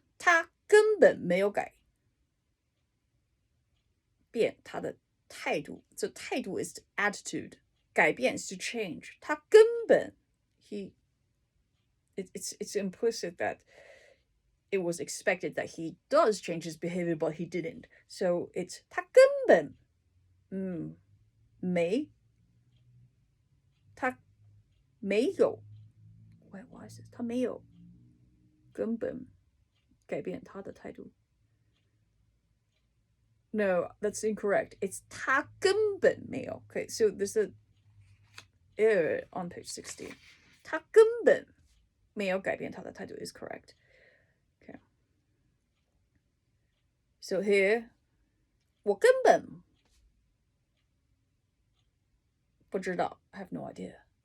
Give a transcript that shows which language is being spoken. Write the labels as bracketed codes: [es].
[zh] 他根本没有改变他的态度 [en] So 态度 is attitude. 改变 is to change. 他根本 it's implicit that it was expected that he does change his behavior, but he didn't. So it's [zh] 他根本没他没有 [en] Wait, why is this? [zh] 他没有根本改变他的态度 [en] No, that's incorrect. It's [zh] 他根本没有 [en] Okay, so there's a error on page 60. [zh] 他根本没有改变他的态度 [en] is correct. Okay. So here, [zh] 我根本不知道 [en] I have no idea.